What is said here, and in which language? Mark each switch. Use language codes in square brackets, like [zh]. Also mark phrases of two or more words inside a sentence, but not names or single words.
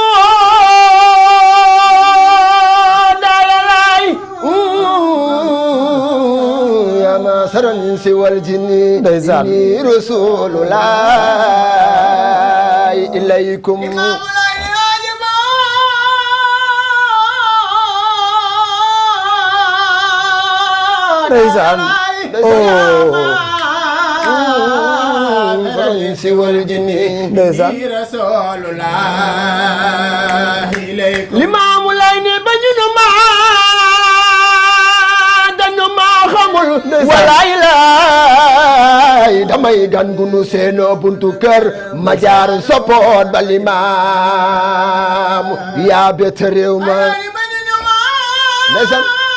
[ar] يا معشر الإنس والجن إني رسول الله إليكم [wo] ndeysaan [ar] الإنس والجن [wo] ndeysaan Limaamu Laay ne ba ñu nu ma dañu ma xamul walaay laay damay gan gu nu seenoo buntu kër ma jaar soppoot ba Limaamu yaa bett réew ma ndeysaan